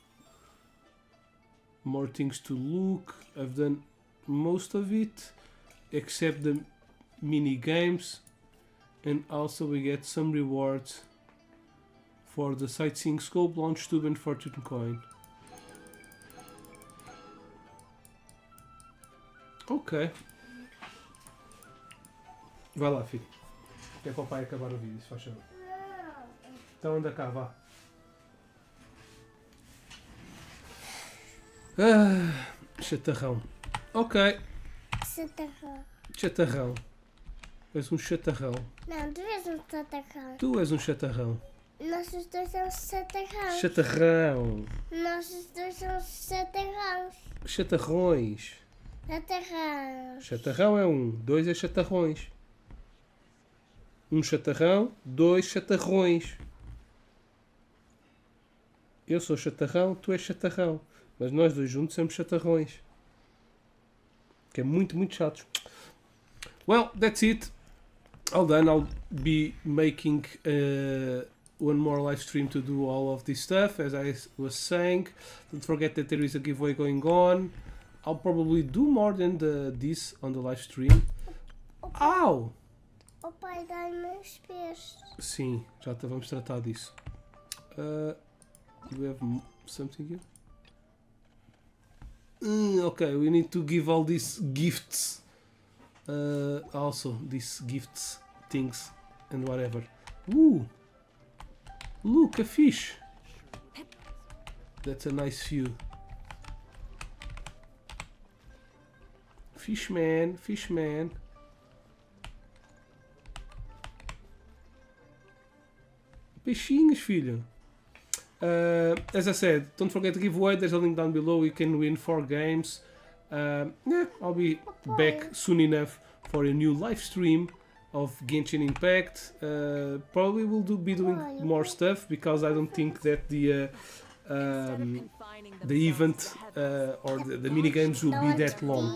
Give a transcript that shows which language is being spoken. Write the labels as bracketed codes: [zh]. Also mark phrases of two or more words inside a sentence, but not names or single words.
[en] More things to look. I've done most of it, except the mini games. And also we get some rewards for the sightseeing scope, launch tube and fortune coin. Ok. [pt] Vai lá, filho. Que é para o pai acabar o vídeo, se faz favor. Então anda cá, vá. Chatarrão. Ok. Chatarrão. Chatarrão. És um chatarrão. Não, tu és um chatarrão. Tu és um chatarrão. Nós os dois somos chatarrões. Chatarrão. Nós os dois somos chatarrões. Chatarrões. Chatarrão. Chatarrão é 1, 2 é chatarrões. 1 chatarrão, 2 chatarrões. Eu sou chatarrão, tu és chatarrão. Mas nós dois juntos somos chatarrões. Que é muito, muito chato. [en] Well, that's it. All done. I'll be making one more live stream to do all of this stuff, as I was saying. Don't forget that there is a giveaway going on. I'll probably do more than this on the live stream. Au! [pt] O pai dá-me os pés. Sim, já vamos tratar disso. [en] Do we have something here? Okay, we need to give all these gifts. Also, these gifts, things, and whatever. Ooh! Look, a fish! That's a nice view. Fishman, fishman. [pt] Peixinhos, filho. [en] As I said, don't forget to give away. There's a link down below. You can win 4 games. Yeah, I'll be back soon enough for a new live stream of Genshin Impact. Probably will be doing more stuff because I don't think that the event or the mini games will be that long.